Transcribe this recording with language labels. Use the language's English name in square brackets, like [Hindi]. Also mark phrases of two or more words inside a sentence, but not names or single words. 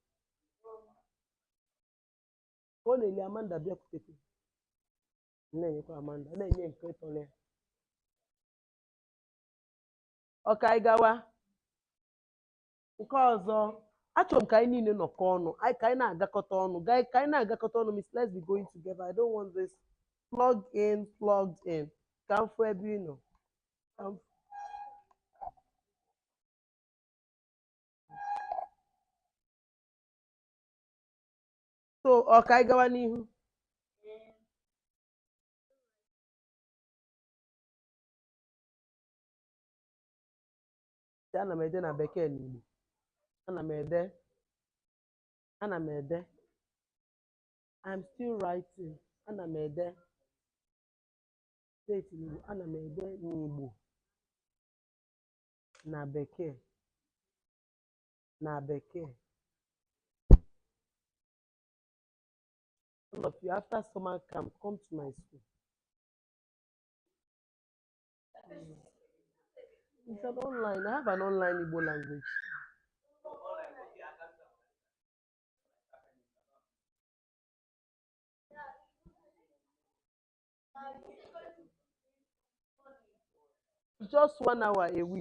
[Igbo] Ka ọ na-eli Amanda bịakwutekwu. Na-enyekwa Amanda. Na-enye nke tọrọ ya. Ọka anyị gawa. Nke ọzọ. Achọrọ m ka anyị niile nọkọ ọnụ. Ka anyị na-agakọta ọnụ. Ka anyị na-agakọta ọnụ [English] means let's be going together. I don't want this plugged in. [Igbo] Ka m fụ ebe ị nọ. So So ka anyị gawa n'ihu. Ana m ede na bekee na Igbo. Ana m ede [English] I'm still writing. [Igbo] Ana m ede steeti Igbo. Ana m ede n'Igbo na bekee na bekee. [English] All of you, after summer camp, come to my school. It's an online. I have an online Igbo language. Just 1 hour a week.